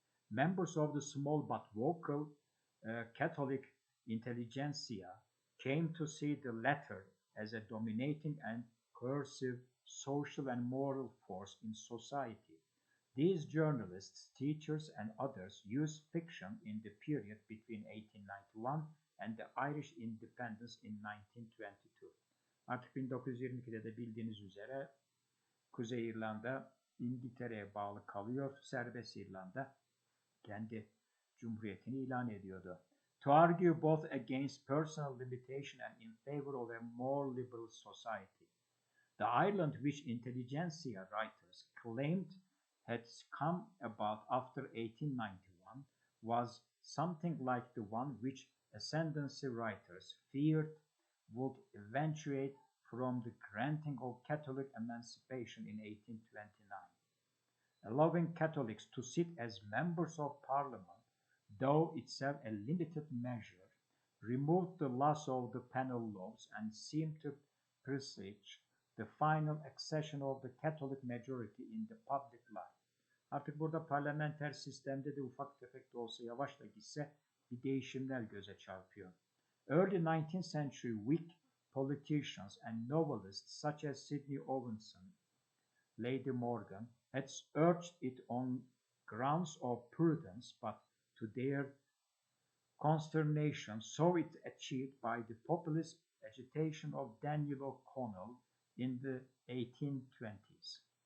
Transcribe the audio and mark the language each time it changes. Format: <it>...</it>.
<en>Members of the small but vocal Catholic intelligentsia came to see the latter as a dominating and coercive social and moral force in society. These journalists, teachers, and others used fiction in the period between 1891 and the Irish independence in 1922.</en> <tr>Artık 1922'de de bildiğiniz üzere Kuzey İrlanda İngiltere'ye bağlı kalıyor. Serbest İrlanda kendi cumhuriyetini ilan ediyordu.</tr> <en>To argue both against personal limitation and in favor of a more liberal society. The Ireland which intelligentsia writers claimed had come about after 1891 was something like the one which ascendancy writers feared would eventuate from the granting of Catholic emancipation in 1829. Allowing Catholics to sit as members of parliament, though itself a limited measure, removed the loss of the penal laws and seemed to presage the final accession of the Catholic majority in the public life.</en> <tr>Artık burada parlamenter sistemde de ufak tefek de olsa yavaş da gitse bir değişimler göze çarpıyor.</tr> <en>Early 19th century Whig politicians and novelists such as Sidney Owenson, Lady Morgan, had urged it on grounds of prudence, but to their consternation saw it achieved by the populist agitation of Daniel O'Connell in the 1820s.</en>